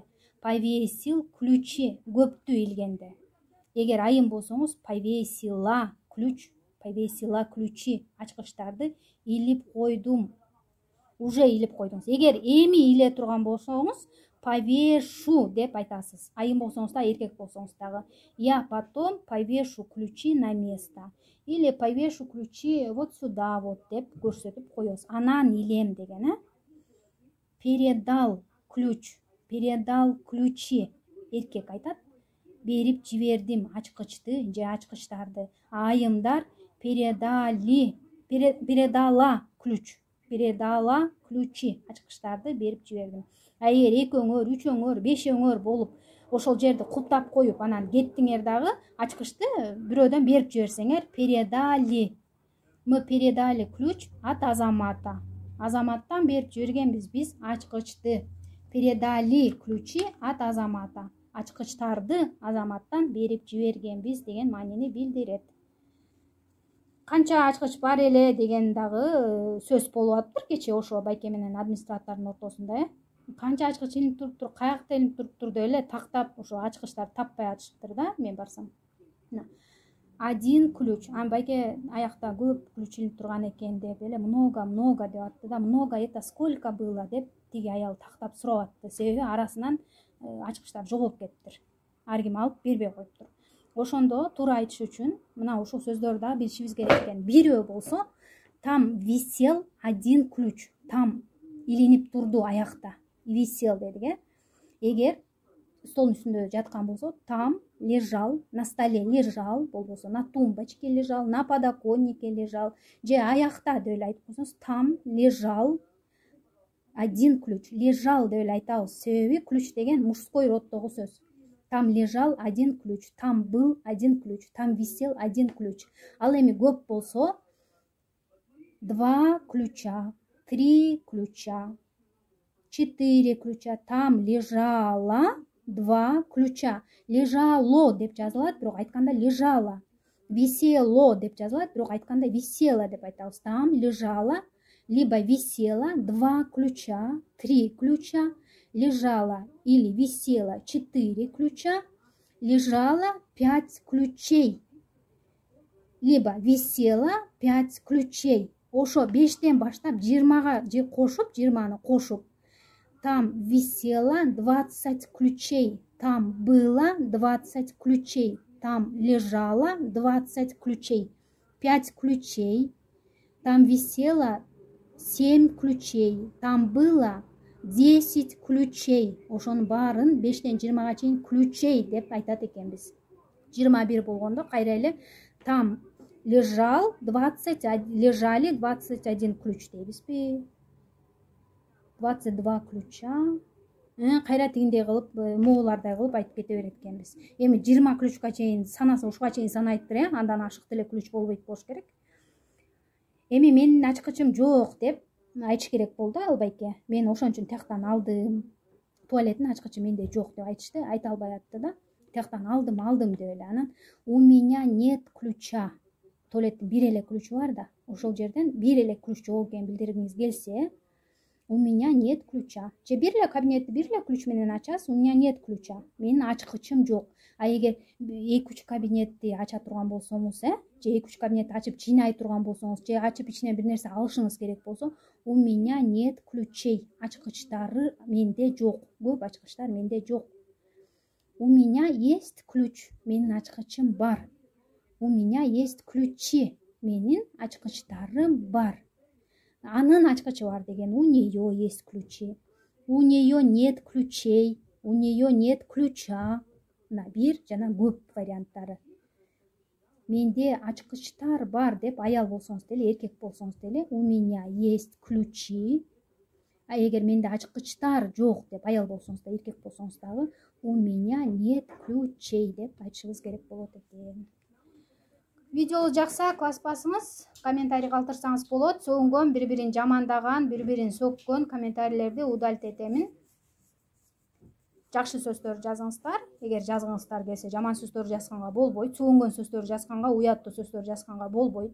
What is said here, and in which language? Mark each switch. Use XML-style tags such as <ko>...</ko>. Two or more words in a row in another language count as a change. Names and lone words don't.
<ru>Повесил ключи,</ru> <ky>көптү илгенде. Эгер айым болсоңуз,</ky> <ru>повесила ключи,</ru> <ky>ачкычтарды илип койдум. Уже илип койдуңуз. Эгер эми иле турган болсоңуз, повешу деп айтасыз. Айым болсоңуз да, эркек болсоңуз дагы.</ky> <ru>Я потом повешу ключи на место. Или повешу ключи вот сюда вот</ru> <ky>деп көрсөтүп коёбуз. Анан илем деген,</ky> <ru>Передал ключи.</ru> <ky>Эркек айтат. Берип жибердим ачкычты же ачкычтарды. Айымдар</ky> <ru>передала ключи,</ru> <ky>ачкычтарды берип жибердим. А эгер экөөңөр, үчөөңөр, бешөөңөр болуп, ошол жерди култап коюп, анан кеттиңер дагы, ачкычты бирөөдөн берип жиберсеңер,</ky> <ru>мы передали ключ от Азамата.</ru> <ky>Азаматтан берип жибергенбиз биз ачкычты.</ky> <ru>Передали ключи от Азамата.</ru> <ky>Ачкычтарды Азаматтан берип жибергенбиз деген маанини билдирет. Канча ачкыч бар эле деген дагы сөз болуп атыптыр кече ошо байке менен администратордун ортосунда, Канча ачкыч илинип туруптур, каякта илинип туруптур деп эле тактап ошо ачкычтарды таппай атышыптыр да, мен барсам.</ky> <ru>Один ключ.</ru> <ky>Байке аякта көп ключ илинип турган экен деп эле много деп атты да.</ky> <ru>Много это сколько было</ru> <ky>деп тиги аял тактап сурап атты. Себеби арасынан ачкычтар жоголуп кетиптир. Ар ким алып бербей коюптур. Ошондо туура айтыш үчүн мына ушул сөздөрдү да билишибиз керек экен. Бирөө болсо,</ky> <ru>там висел один ключ.</ru> <ky>Там илинип турду аякта. Висел дедик, Эгер столдун үстүндө жаткан болсо,</ky> <ru>там лежал, на столе лежал, болбосо на тумбочке лежал, на подоконнике лежал,</ru> <ky>же аякта деп эле айтып койсоңуз,</ky> <ru>там лежал один ключ.</ru> <ky>Лежал деп эле айтабыз. Себеби ключ деген мужской роддогу сөз.</ky> <ru>Там лежал один ключ, там был один ключ, там висел один ключ.</ru> <ky>Ал эми көп болсо</ky> <ru>2 ключа, 3 ключа, 4 ключа. Там лежало 2 ключа.</ru> <ky>Лежало деп жазылат, бирок айтканда лежало. Висело деп жазылат, бирок айтканда висело деп айтабыз.</ky> <ru>Там лежало либо висело 2 ключа, 3 ключа, лежало или висело 4 ключа, лежало 5 ключей, либо висело 5 ключей.</ru> <ky>Ошо 5тен баштап 20-га кошуп, 20-ны кошуп,</ky> <ru>там висело 20 ключей, там было 20 ключей, там лежало 20 ключей, 5 ключей, там висело 7 ключей, там было 10 ключей.</ru> <ky>Ошонун баарын 5тен 20-га чейин ключей деп айтат экенбиз. 21 болгондо кайра эле</ky> <ru>там лежали 21 ключ</ru> <ky>дейбизби?</ky> <ru>22 ключа.</ru> <ky>Кайра тигиндей кылып, моолардай кылып айтып кете берет экенбиз. Эми 20 ключка чейин санаса, ушуга чейин санайт андан ашык деле ключ болбойт болуш керек. Эми менин ачкычым жок деп айтыш керек болду албайке. Мен ошон үчүн тияктан алдым. Туалеттин ачкычы менде жок деп айтышты, айта албай атты да. Тияктан алдым деп эле. Анан</ky> <ru>у меня нет ключа.</ru> <ky>Туалеттин бир эле ключу бар да. Ошол жерден бир эле ключ жок экенин билдиргиңиз келсе,</ky> <ru>у меня нет ключа.</ru> <ky>Же бир эле кабинетти бир эле ключ менен ачасыз,</ky> <ru>у меня нет ключа.</ru> <ky>Менин ачкычым жок. А эгер 2-3 кабинетти ача турган болсоңуз, же 2-3 кабинетти ачып жыйнай турган болсоңуз, же ачып ичинен бир нерсе алышыңыз керек болсо,</ky> <ru>у меня нет ключей.</ru> <ky>Ачкычтары менде жок. Көп ачкычтар менде жок.</ky> <ru>У меня есть ключ.</ru> <ky>Менин ачкычым бар.</ky> <ru>У меня есть ключи.</ru> <ky>Менин ачкычтарым бар. Анын ачкычы бар деген,</ky> <ru>у нее есть ключи. У нее нет ключей. У нее нет ключа.</ru> <ky>Мына бир жана көп варианттары. Менде ачкычтар бар деп аял болсоңуз деле, эркек болсоңуз деле,</ky> <ru>у меня есть ключи.</ru> <ky>А эгер менде ачкычтар жок деп аял болсоңуз да, эркек болсоңуз дагы,</ky> <ru>у меня нет ключей</ru> <ky>деп айтышыңыз керек болот экен. Видеолу жакса класс басыңыз, комментарий калтырсаңыз болот. Сөгүнгөн, бири-бирин жамандаган, бири-бирин сөккөн комментарийлерди удалить этемин. Жакшы сөздөр жазыңыздар. Эгер жазгыңыздар келсе, жаман сөздөр жазганга болбойт. Сөгүнгөн сөздөр жазганга, уяттуу сөздөр жазганга болбойт.</ky>